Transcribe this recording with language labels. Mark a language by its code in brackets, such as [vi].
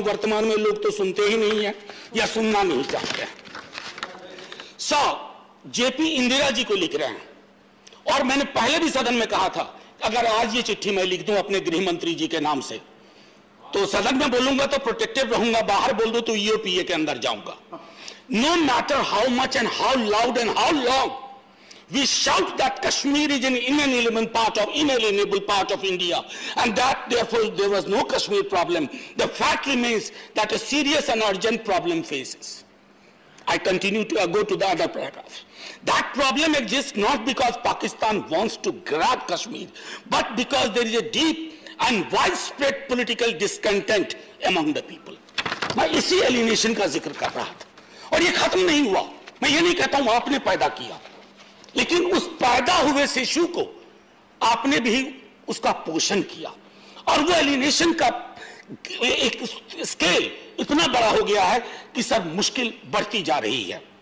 [hi] वर्तमान में लोग तो सुनते ही नहीं है या सुनना नहीं चाहते हैं। जेपी इंदिरा जी को लिख रहे हैं, और मैंने पहले भी सदन में कहा था, अगर आज ये चिट्ठी मैं लिख दूं अपने गृह मंत्री जी के नाम से, तो सदन में बोलूंगा तो प्रोटेक्टिव रहूंगा, बाहर बोल दूं तो ईओपीए के अंदर जाऊंगा। [en] No matter how much and how loud and how long we shout that Kashmir is an inalienable part of India, and that therefore there was no Kashmir problem. The fact remains that a serious and urgent problem faces. I continue to go to the other paragraph. That problem exists not because Pakistan wants to grab Kashmir, but because there is a deep and widespread political discontent among the people. [hi] मैं इसी alienation का जिक्र कर रहा था, और ये खत्म नहीं हुआ। मैं ये नहीं कहता हूं आपने पैदा किया, लेकिन उस पैदा हुए शिशु को आपने भी उसका पोषण किया, और वो एलिनेशन का एक स्केल इतना बड़ा हो गया है कि सर मुश्किल बढ़ती जा रही है।